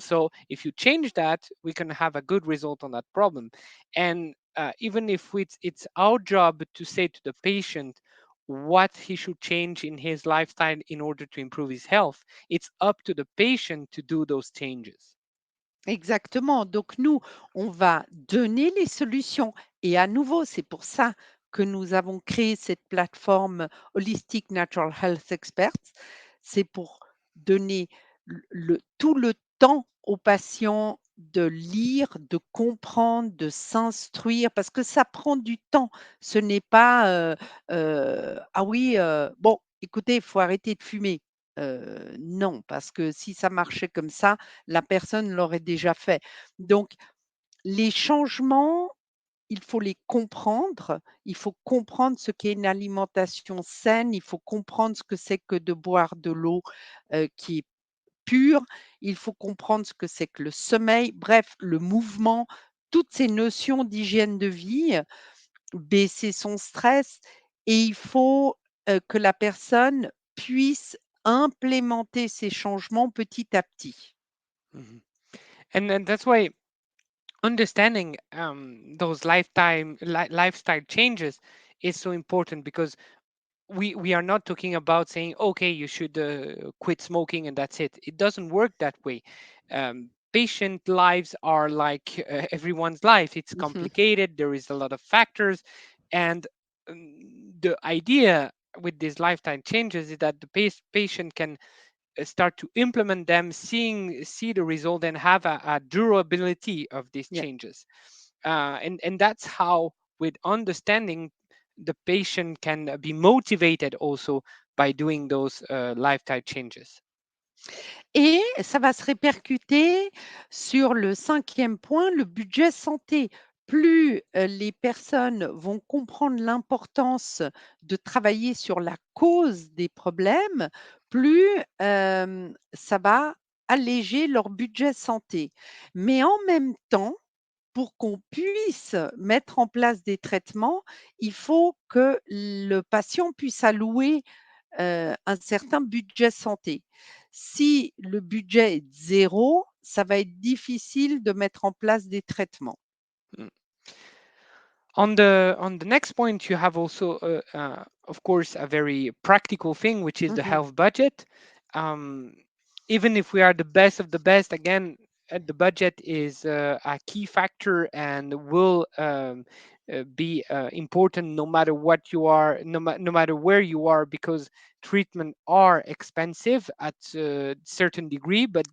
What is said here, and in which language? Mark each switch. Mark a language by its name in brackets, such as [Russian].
[English] So if you change that, we can have a good result on that problem. And even if it's our job to say to the patient what he should change in his lifestyle in order to improve his health, it's up to the patient to do those changes. [French] Exactement. Donc nous, on va donner les solutions et à nouveau, c'est pour ça que nous avons créé cette plateforme Holistic Natural Health Experts. C'est pour donner tout le temps aux patients de lire, de comprendre, de s'instruire, parce que ça prend du temps. Ce n'est pas, «Ah oui, bon, écoutez, il faut arrêter de fumer». Non, parce que si ça marchait comme ça, la personne l'aurait déjà fait. Donc les changements, il faut les comprendre. Il faut comprendre ce qu'est une alimentation saine. Il faut comprendre ce que c'est que de boire de l'eau, qui est pure. Il faut comprendre ce que c'est que le sommeil, bref, le mouvement, toutes ces notions d'hygiène de vie, baisser son stress et il faut, que la personne puisse implémenter ces changements petit à petit. Mhm. [English] And then that's why understanding those lifestyle changes is so important, because we are not talking about saying, okay, you should quit smoking and that's it. It doesn't work that way. Patient lives are like everyone's life. It's Mmh. complicated, there is a lot of factors, and the idea with these lifetime changes is that the patient can start to implement them, see the result, and have a durability of these Yeah. changes. And that's how, with understanding, the patient can be motivated also by doing those lifestyle changes. [French] Et ça va se répercuter sur le cinquième point, le budget santé. Plus, les personnes vont comprendre l'importance de travailler sur la cause des problèmes, plus, ça va alléger leur budget santé. Mais en même temps, pour qu'on puisse mettre en place des traitements, il faut que le patient puisse allouer, un certain budget santé. Si le budget est de 0, ça va être difficile de mettre en place des traitements. Mm. [English] On the next point, you have also of course a very practical thing, which is the Mmh. health budget. um, Even if we are the best of the best, again, the budget is a key factor and will be important no matter what you are, no matter where you are, because treatment are expensive at a certain degree, but